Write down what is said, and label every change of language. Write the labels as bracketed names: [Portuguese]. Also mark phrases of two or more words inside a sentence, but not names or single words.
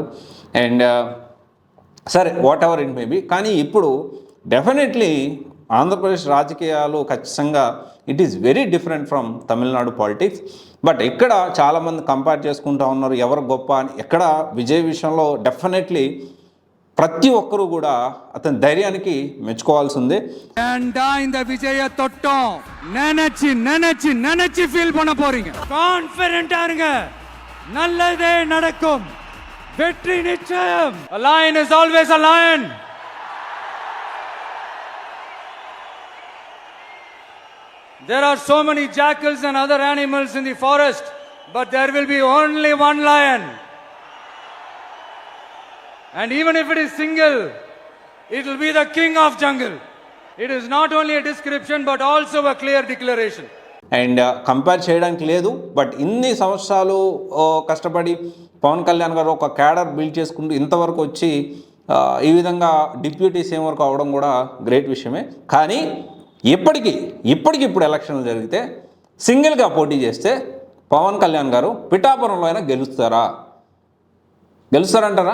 [Telugu] అండ్ సరే [English] what ever it maybe, [Telugu] కానీ ఇప్పుడు డెఫినెట్లీ ఆంధ్రప్రదేశ్ రాజకీయాలు ఖచ్చితంగా [English] it is very different from Tamil Nadu politics. [Telugu] బట్ ఇక్కడ చాలామంది కంపేర్ చేసుకుంటూ ఉన్నారు ఎవరు గొప్ప అని. ఎక్కడ విజయ్ విషయంలో డెఫినెట్లీ ప్రతి ఒక్కరూ కూడా అతని ధైర్యానికి మెచ్చుకోవాల్సిందే. [Tamil] இந்த விஜய தொட்டோம் நினைச்சு நினைச்சு நினைச்சு ஃபீல் பண்ண போறீங்க. கான்ஃபிடென்ட்டா இருங்க, நல்லதே நடக்கும், வெற்றி நிச்சயம். [English] A lion is always a lion. There are so many jackals and other animals in the forest, but there will be only one lion. And even if it is single, it will be the king of jungle. It is not only a description but also a clear declaration. and compare [Telugu] చేయడానికి లేదు. బట్ ఇన్ని సంవత్సరాలు కష్టపడి పవన్ కళ్యాణ్ గారు ఒక [English] cadre build [Telugu] చేసుకుంటూ ఇంతవరకు వచ్చి ఈ విధంగా [English] deputy CM [Telugu] వరకు అవడం కూడా గ్రేట్ విషయమే. కానీ ఇప్పటికిప్పుడు ఎలక్షన్లు జరిగితే సింగిల్గా పోటీ చేస్తే పవన్ కళ్యాణ్ గారు పిఠాపురంలో అయినా గెలుస్తారంటారా?